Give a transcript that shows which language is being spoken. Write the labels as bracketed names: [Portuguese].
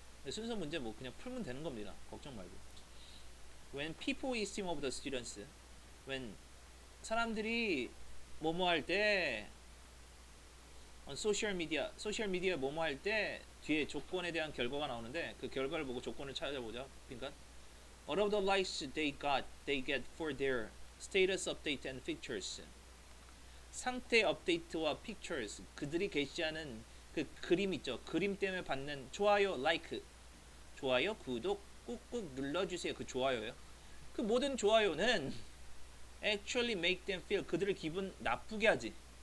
[Korean] 순서 문제 뭐 그냥 풀면 되는 겁니다. 걱정 말고. [English] When people esteem of the students, [Korean] when 사람들이 뭐뭐 할 때, 소셜 미디어 뭐뭐 할 때 뒤에 조건에 대한 결과가 나오는데 그 결과를 보고 조건을 찾아보자. 그러니까 [English] all of the likes they get for their status update and pictures. [Korean] 상태 업데이트와 pictures 그들이 게시하는 그 그림 있죠. 그림 때문에 받는 좋아요, like, 좋아요, 구독 꾹꾹 눌러주세요. 그 좋아요예요. 그 모든 좋아요는 [English] actually make them feel [Korean] 그들을 기분 나쁘게 하지.